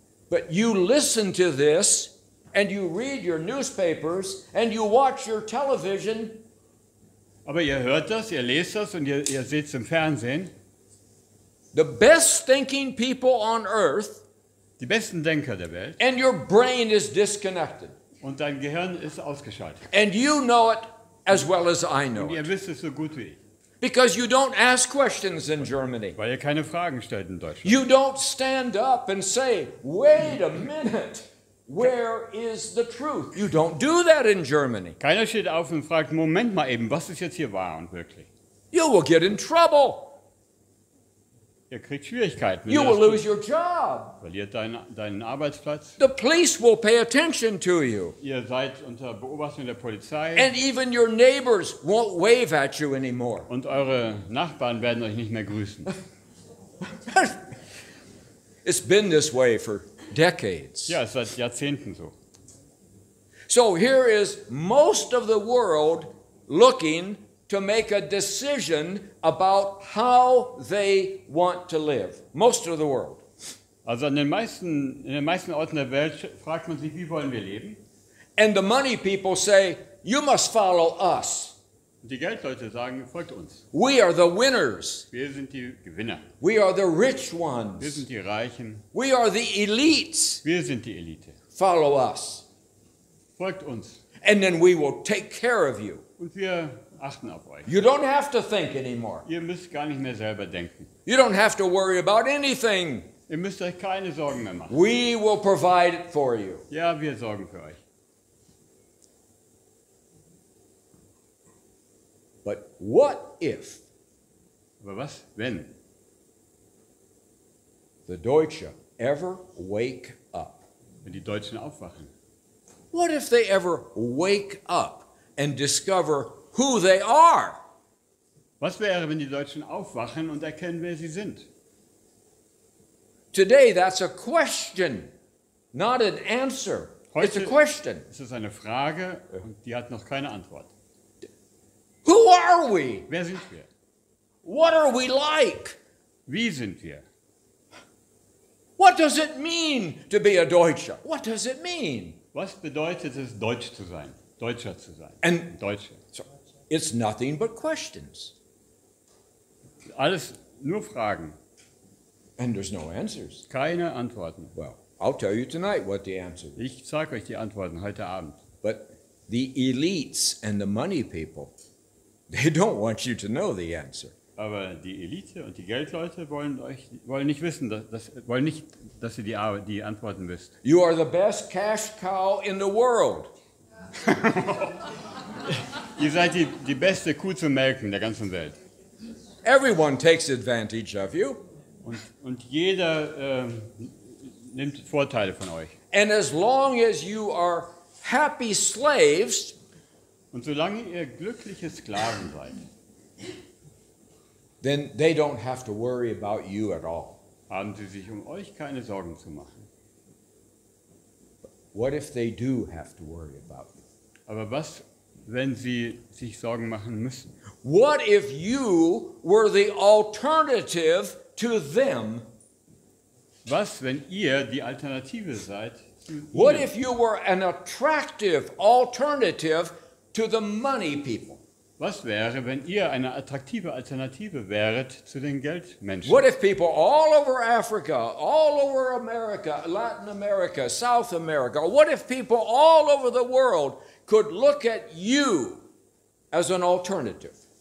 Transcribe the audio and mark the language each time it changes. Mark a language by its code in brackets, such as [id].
[en] But you listen to this, and you read your newspapers, and you watch your television, [de] Aber ihr hört das, ihr lest das und ihr seht es im Fernsehen. [en] the best thinking people on earth, [de] Die besten Denker der Welt. [en] and your brain is disconnected. [de] Und dein Gehirn ist ausgeschaltet. [en] And you know it as well as I know [de] Und ihr [en] it. [de] wisst es so gut wie ich. [en] Because you don't ask questions in Germany. [de] Weil ihr keine Fragen stellt in Deutschland. [en] You don't stand up and say, wait a minute, where is the truth? You don't do that in Germany. [de] Keiner steht auf und fragt, Moment mal eben, was ist jetzt hier wahr und wirklich? [en] You will get in trouble. [de] Ihr kriegt Schwierigkeiten. [en] You [de] Wenn [en] will [de] ihr [en] lose your job. [de] verliert deinen Arbeitsplatz. [en] The police will pay attention to you. [de] Ihr seid unter Beobachtung der Polizei. [en] And even your neighbors won't wave at you anymore. [de] Und eure Nachbarn werden euch nicht mehr grüßen. [en] It's been this way for decades. [de] Ja, es ist seit Jahrzehnten so. [en] So here is most of the world looking to make a decision about how they want to live. Most of the world. [de] Also in den meisten Orten der Welt fragt man sich, wie wollen wir leben? [en] And the money people say, you must follow us. [de] Und die Geldleute sagen, folgt uns. [en] We are the winners. [de] Wir sind die Gewinner. [en] We are the rich [de] Wir [en] ones. [de] sind die Reichen. [en] We are the elites. [de] Wir sind die Elite. [en] Follow us. [de] Folgt uns. [en] And then we will take care of you. [de] Und wir achten auf euch. [en] You don't have to think anymore. [de] Ihr müsst gar nicht mehr selber denken. [en] You don't have to worry about anything. [de] Ihr müsst euch keine Sorgen mehr machen. [en] We will provide it for you. [de] Ja, wir sorgen für euch. [en] But what if [de] Aber was, wenn [en] the Deutsche ever wake up? [de] die Deutschen aufwachen? [en] What if they ever wake up and discover who they are? [de] Was wäre, wenn die Deutschen aufwachen und erkennen, wer sie sind? [en] Today, that's a question, not an answer. It's a question. [de] Es ist eine Frage und die hat noch keine Antwort. [en] Who are we? [de] Wer sind wir? [en] What are we like? [de] Wie sind wir? [en] What does it mean to be a Deutscher? What does it mean? [de] Was bedeutet es, Deutsch zu sein? Deutscher zu sein? [en] And [de] Deutsche. [en] so it's nothing but questions. [de] Alles nur Fragen, [en] And there's no answers. [de] keine Antworten. [en] Well, I'll tell you tonight what the answer is. [de] Ich sage euch die Antworten heute Abend. [en] But the elites and the money people, they don't want you to know the answer. [de] Aber die Elite und die Geldleute wollen nicht wissen, wollen nicht, dass ihr die Antworten wisst. [en] You are the best cash cow in the world. [de] Ihr seid die beste Kuh zu melken der ganzen Welt. [en] Everyone takes advantage of you. [de] Und jeder nimmt Vorteile von euch. [en] And as long as you are happy slaves, [de] Und solange ihr glückliche Sklaven seid, [en] then they don't have to worry about you at all. [de] haben sie sich um euch keine Sorgen zu machen. [en] What if they do have to worry about you? [de] Aber was, wenn sie sich Sorgen machen müssen? [en] What if you were the alternative to them? [de] Was, wenn ihr die Alternative seid zu [en] What [de] ihnen? [en] if you were an attractive alternative to the money people? [de] Was wäre, wenn ihr eine attraktive Alternative wäret zu den Geldmenschen? [en] What if people all over Africa, all over America, Latin America, South America, what if people all over the world could look at you as an alternative?